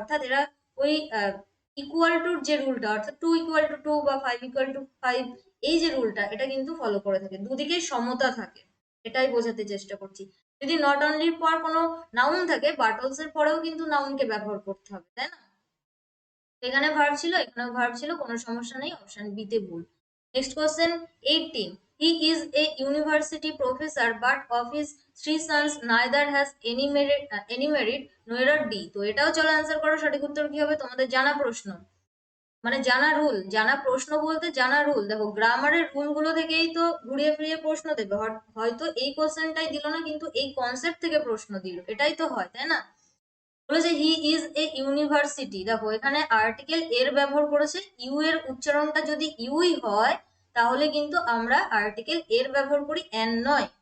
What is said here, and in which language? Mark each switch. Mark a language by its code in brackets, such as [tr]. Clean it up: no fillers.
[bn] অর্থাৎ এরা ওই ইকুয়াল টুর যে রুলটা, অর্থাৎ 2 ইকুয়াল টু 2 বা 5 ইকুয়াল টু 5, এই যে রুলটা, এটা কিন্তু ফলো করে থাকে, দুদিকে সমতা থাকে, এটাই বোঝাতে চেষ্টা করছি। যদি নট অনলির পর কোনো নাউন থাকে, বাট অলসো এর পরেও কিন্তু নাউনকে ব্যবহার করতে হবে, তাই না? এখানে ভার্ব ছিল, এখানেও ভার্ব ছিল, কোনো সমস্যা নেই, অপশন বি তে ভুল। Next question 18. [en] He is a university professor but of his three sons neither has any merit. No error D. [bn] তো এটাও চলো অ্যান্সার করো, সঠিক উত্তর কি হবে? তোমাদের জানা প্রশ্ন, মানে জানা রুল, জানা প্রশ্ন বলতে জানা রুল। দেখো গ্রামারের রুল গুলো থেকেই তো ঘুরিয়ে ফিরিয়ে প্রশ্ন দেবে, হয়তো এই কোশ্চেনটাই দিল না, কিন্তু এই কনসেপ্ট থেকে প্রশ্ন দিল, এটাই তো হয়, তাই না? বলেছে [en] He is a university. [bn] দেখো এখানে আর্টিকেল এর ব্যবহার করেছে, ইউ এর উচ্চারণটা যদি ইউই হয় তাহলে কিন্তু আমরা আর্টিকেল এর ব্যবহার করি, এন নয়।